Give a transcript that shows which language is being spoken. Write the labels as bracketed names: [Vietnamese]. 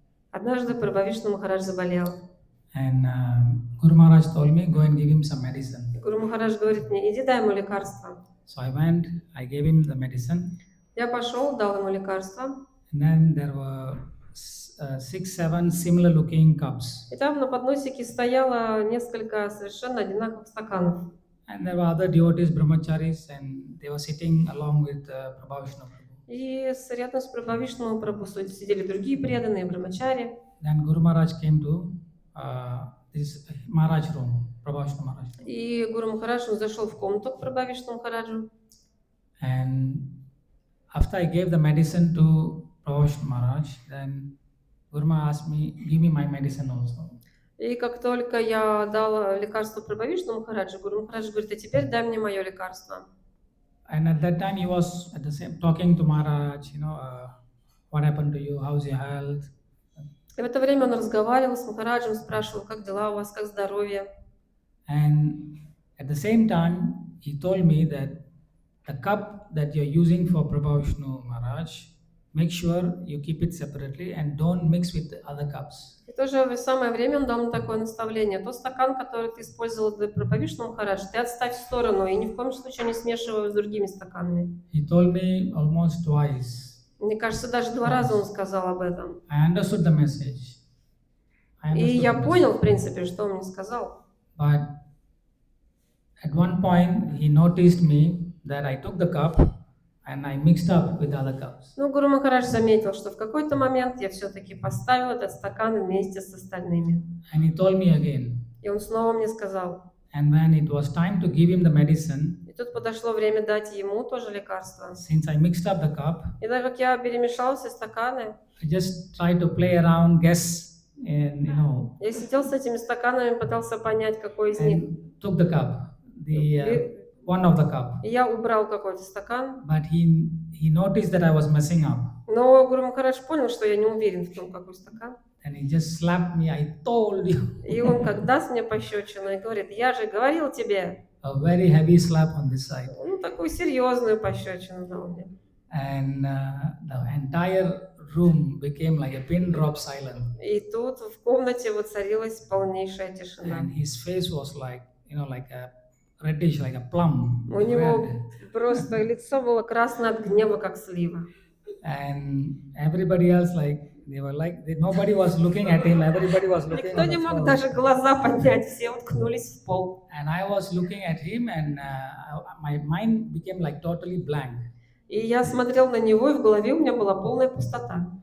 [Russian] Однажды Прабху Вишну Махарадж заболел. [English] And Guru Maharaj told me, go and give him some medicine. [Russian] Гуру Махарадж говорит мне, иди дай ему лекарство. [English] So I went, I gave him the medicine, [Russian] Я пошел, дал ему лекарство. [English] and then there were 6, 7 similar looking cups. [Russian] И там на подносике стояло несколько совершенно одинаковых стаканов. [English] And there were other devotees, brahmacharis, and they were sitting along with Prabhu Vishnu Prabhu. [Russian] И рядом с Прабхавишну Прабху сидели другие преданные брамачари. [English] Then Guru Maharaj came to this Maharaj room, Prabhu Vishnu Maharaj. [Russian] И Гуру Махарадж он зашел в комнату к Прабхавишну Махараджу. [English] And after I gave the medicine to Prabhu Vishnu Maharaj, then Guru Maharaj asked me, give me my medicine also. [Russian] И как только я дала лекарство Прабхавишну Махараджу, Гуру Махарадж говорит, а теперь дай мне мое лекарство. [English] And at that time he was at the same talking to Maharaj, what happened to you, how's your health? [Russian] И в это время он разговаривал с Махараджем, спрашивал, как дела у вас, как здоровье. [English] And at the same time, he told me that the cup that you're using for Prabhu Vishnu Maharaj, make sure you keep it separately and don't mix with the other cups. [Russian] И тоже в самое время он дал мне такое наставление. Тот стакан, который ты использовал для Прабхавишну Махарадж, ты отставь в сторону и ни в коем случае не смешивай его с другими стаканами. [English] He told me almost twice. [Russian] Мне кажется, даже 2 раза он сказал об этом. [English] I understood the message. [Russian] И я понял, в принципе, что он мне сказал. [English] But at one point, he noticed me that I took the cup and I mixed up with other cups. [Russian] Но Гуру Махарадж заметил, что в какой-то момент я все-таки поставил этот стакан вместе с остальными. [English] And he told me again. [Russian] И он снова мне сказал. [English] And when it was time to give him the medicine, [Russian] И тут подошло время дать ему тоже лекарство. [English] since I mixed up the cup, [Russian] И так как я перемешал все стаканы, [English] I just tried to play around, guess, and [Russian] я сидел с этими стаканами, пытался понять, какой из них. [English] and took the cup, one of the cup. [Russian] И я убрал какой-то стакан. [English] But he noticed that I was messing up, [Russian] Но Гуру Махарадж понял, что я не уверен в том, какой стакан. [English] and he just slapped me. I told you. [Russian] И он как даст мне пощечину и говорит, я же говорил тебе. [English] A very heavy slap on this side, [Russian] Ну, такую серьезную пощечину дал мне. [English] and the entire room became like a pin drop silent. [Russian] И тут в комнате воцарилась полнейшая тишина. [English] And his face was like, like a reddish, like a plum. [Russian] У него [English] Red. [Russian] просто лицо было красное от гнева, как слива. [English] And everybody else, nobody was looking at him. Everybody was looking [Russian] Никто [English] at [Russian] не [English] the [Russian] мог [English] floor. [Russian] даже глаза поднять, все уткнулись в пол. [English] And I was looking at him, and my mind became like totally blank. [Russian] И я смотрел на него, и в голове у меня была полная пустота.